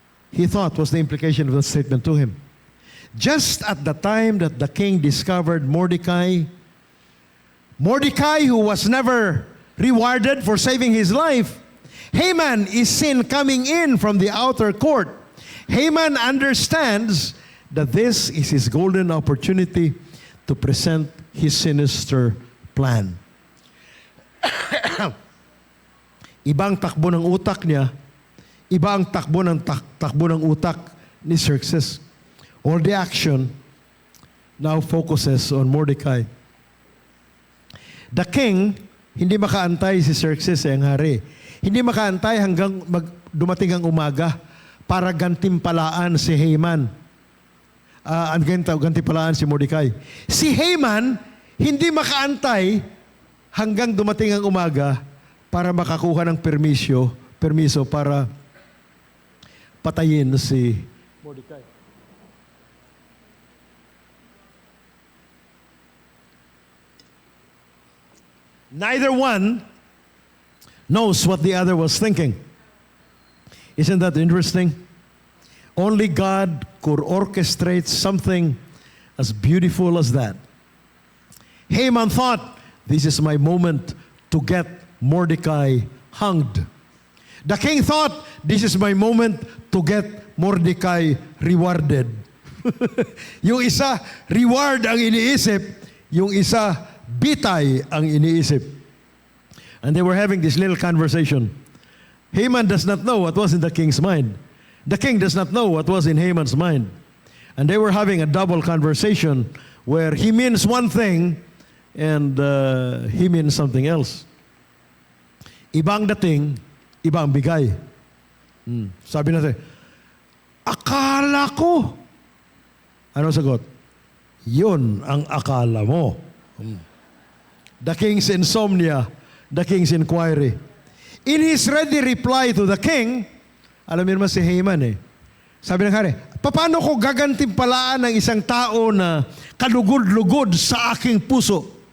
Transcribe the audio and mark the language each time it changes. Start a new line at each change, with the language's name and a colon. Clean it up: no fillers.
English: He thought was the implication of the statement to him. Just at the time that the king discovered Mordecai, who was never rewarded for saving his life, Haman is seen coming in from the outer court. Haman understands that this is his golden opportunity to present his sinister plan.
Filipino: Ibang takbo ng utak niya, iba ang takbo ng utak ni Xerxes.
English: All the action now focuses on Mordecai. The king,
Filipino: hindi makaantay si Xerxes ang hari. Hindi makaantay hanggang dumating ang umaga para gantimpalaan si Haman. Gantimpalaan si Mordecai. Si Haman, hindi makaantay hanggang dumating ang umaga para makakuha ng permiso para patayin si Mordecai.
English: Neither one knows what the other was thinking. Isn't that interesting? Only God could orchestrate something as beautiful as that. Haman thought, this is my moment to get Mordecai hanged. The king thought, this is my moment to get Mordecai rewarded.
Filipino: Yung isa, reward ang iniisip. Yung isa, bitay ang iniisip.
English: And they were having this little conversation. Haman does not know what was in the king's mind. The king does not know what was in Haman's mind. And they were having a double conversation where he means one thing and he means something else.
Filipino: Ibang dating, ibang bigay. Sabi natin, akala ko. Ano sagot? Yun ang akala mo.
English: The king's insomnia, the king's inquiry. In his ready reply to the king,
Filipino: alam niyo naman si Haman eh, Sabi ng hari, paano ko gagantimpalaan ng isang tao na kalugod-lugod sa aking puso?